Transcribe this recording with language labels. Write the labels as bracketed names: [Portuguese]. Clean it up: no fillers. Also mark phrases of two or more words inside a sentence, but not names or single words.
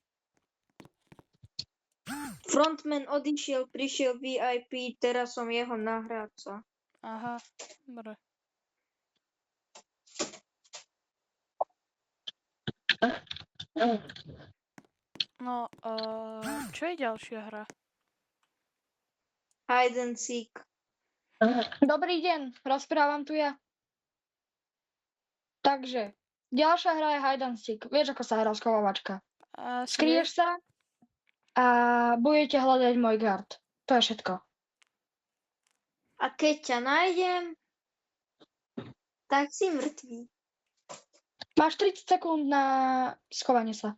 [Slovak] Frontman odišiel, prišiel VIP, teraz som jeho nahrádca. Aha, dobre. No, čo je ďalšia hra? [English] Hide and seek. [Slovak] Dobrý deň, rozprávam tu ja. Takže, ďalšia hra je [English] hide and seek. [Slovak] Vieš, ako sa hrá schovávačka. Skryješ sa a budete hľadať môj Gard. To je všetko. A keď ťa nájdem, tak si mŕtvý. Máš 30 sekúnd na schovanie sa.